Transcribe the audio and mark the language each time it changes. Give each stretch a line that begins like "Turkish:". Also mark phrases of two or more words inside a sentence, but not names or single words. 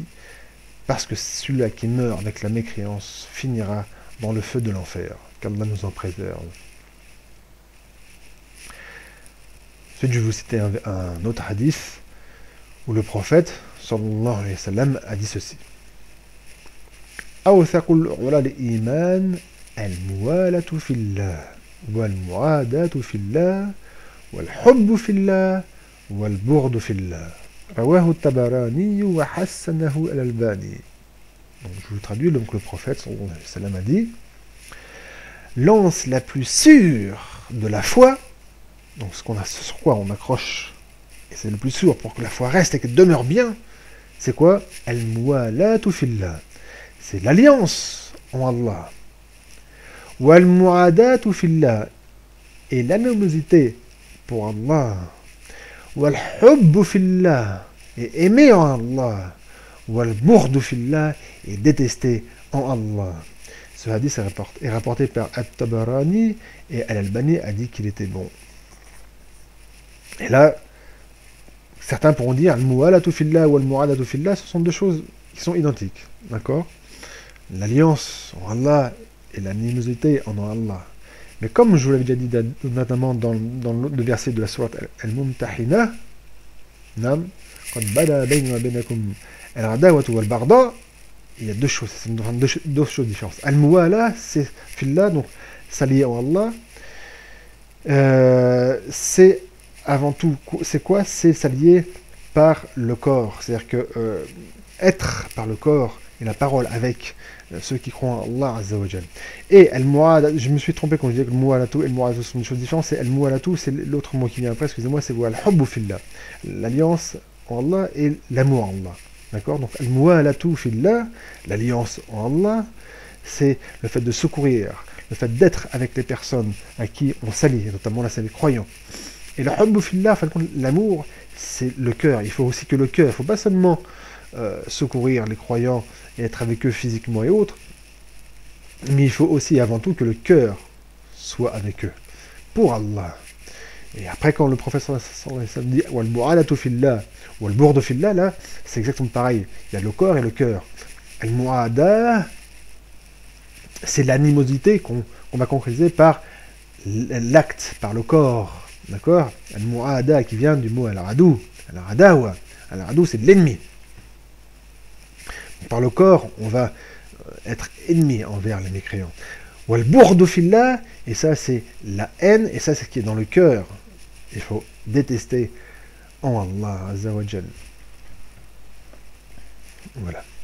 French: Parce que celui-là qui meurt avec la mécréance finira dans le feu de l'enfer. Qu'Allah nous en préserve. Ensuite, je vais vous citer un autre hadith où le prophète
Arabic: صلى الله عليه وسلم
French: a dit ceci.
Arabic: أوثق عرى الإيمان الموالاة في الله والمعاداة في الله والحب في الله والبغض في الله. رواه الطبراني وحسنه الألباني.
French: Donc je vous traduis, donc le prophète
Arabic: صلى الله عليه وسلم
French: a dit: l'anse la plus sûre de la foi, donc sur quoi on accroche, et c'est le plus sûr pour que la foi reste et qu'elle demeure bien, c'est quoi?
Arabic: الموالاة في الله,
French: c'est l'alliance en Allah.
Arabic: والمعاداة في الله,
French: et l'animosité pour Allah.
Arabic: والحب في الله,
French: et aimer en Allah.
Arabic: والبغض في الله,
French: et détester en Allah. Ce hadith est rapporté par At-Tabarani, et Al-Albani a dit qu'il était bon. Et là, certains pourront dire
Arabic: الموالاة في الله
French: ou
Arabic: المعاداة في الله,
French: ce sont deux choses qui sont identiques. D'accord? L'alliance en Allah et l'animosité en Allah. Mais comme je vous l'avais déjà dit notamment dans le verset de la sourate Al-Mumtahina,
Arabic: نعم قد بدا بين وبينكم العداوة والبغضاء,
French: il y a deux choses, c'est deux choses différentes. Al-muwala, c'est fillah, donc s'allier en Allah. C'est avant tout, c'est quoi? C'est s'allier par le corps. C'est-à-dire que être par le corps et la parole avec ceux qui croient en Allah
Arabic: عز وجل.
French: Et al-mu'ada, je me suis trompé quand je disais que al-mu'alatu et al-mu'adatu sont des choses différentes. C'est al-mu'alatu, c'est l'autre mot qui vient après, excusez-moi, c'est
Arabic: الحب في الله.
French: L'alliance en Allah et l'amour en Allah. D'accord? Donc
Arabic: الموالاة في الله,
French: l'alliance en Allah, c'est le fait de secourir, le fait d'être avec les personnes à qui on s'allie, notamment là c'est les croyants. Et le
Arabic: حب في الله,
French: l'amour, c'est le cœur. Il faut aussi que le cœur, il ne faut pas seulement secourir les croyants et être avec eux physiquement et autres, mais il faut aussi avant tout que le cœur soit avec eux, pour Allah. Et après quand le prophète
Arabic: صلى الله عليه وسلم
French: dit
Arabic: والمعاداة في الله والبغض في الله,
French: là, c'est exactement pareil. Il y a le corps et le cœur. Al-mu'ada, c'est l'animosité qu'on va concrétiser par l'acte, par le corps. D'accord? Al-mu'ada qui vient du mot
Arabic: العدو العداوة.
French: Al-adu, c'est l'ennemi. Par le corps, on va être ennemi envers les mécréants.
Arabic: والبغض في الله,
French: et ça c'est la haine, et ça c'est ce qui est dans le cœur. Il faut détester en Allah
Arabic: عز وجل.
French: Voilà.